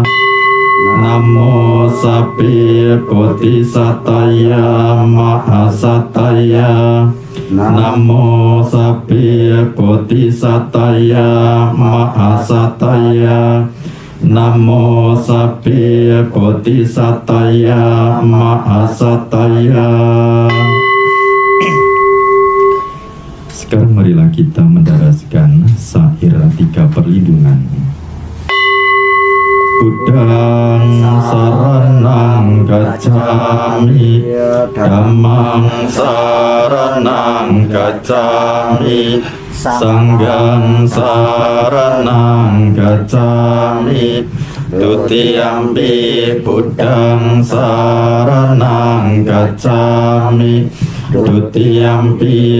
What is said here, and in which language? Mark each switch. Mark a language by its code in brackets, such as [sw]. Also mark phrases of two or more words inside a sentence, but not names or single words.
[pi] Namo sapi bodhisataya mahasataya. Namo sapi bodhisataya mahasataya. Namo sapi bodhisataya mahasataya. [id] Sekarang marilah kita mendaraskan syair 3 perlindungan. [pi] Buddhang saranang gacchami, dhammang saranang gacchami, sanghang saranang gacchami, dutiyampi buddhang saranang gacchami, dutiyampi